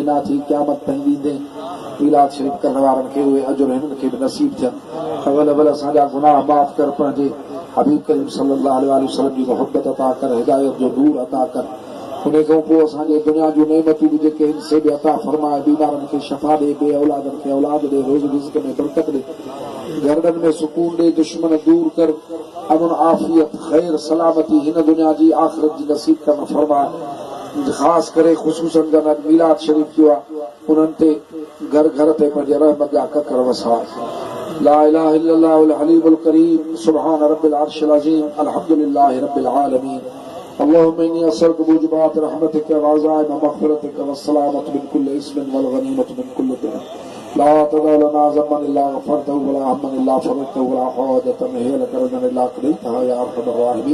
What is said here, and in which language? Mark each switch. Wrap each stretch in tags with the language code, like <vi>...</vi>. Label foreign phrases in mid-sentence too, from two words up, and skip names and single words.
<sd>ॾिना थी क़यामत ताईं ॾींदे मीलाद शरीफ़ करण वारनि खे उहे अजुर हिननि खे बि नसीब थियनि अवल असांजा गुनाह माफ़ कर पंहिंजे हबीब करीम</sd> <ar>صلى الله عليه وسلم</ar> <sd>जी मोहबत अता कर हिदायत जो नूर अता कर उन खां पोइ असांजे दुनिया जूं नेमतूं बि जेके आहिनि से बि अता फरमाए, बीमारनि खे शफ़ा ॾे, बे औलादनि खे औलाद ॾे, रोज़ रिज़्क़ में बरकत ॾे, घरनि में सुकून ॾे, दुश्मन दूर कर, अमन आफ़ियत ख़ैर सलामती हिन दुनिया जी आख़िरत जी नसीब करण फरमाए। ख़ासि करे ख़ुशूसन जन मीलाद शरीफ़ थियो आहे, उन्हनि ते घर घर ते पंहिंजे रहमत जा ककर वसाए।</sd> <ar>لا إله إلا الله الحليم الكريم، سبحان رب العرش العظيم، الحمد لله رب العالمين. اللهم إني أسألك موجبات رحمتك وعزائم مغفرتك والسلامة من كل إثم والغنيمة من كل دين. لا تدع لنا ذنبا إلا غفرته ولا هما إلا فرجته ولا حاجة هي لك رضا إلا قضيتها يا أرحم الراحمين.</ar>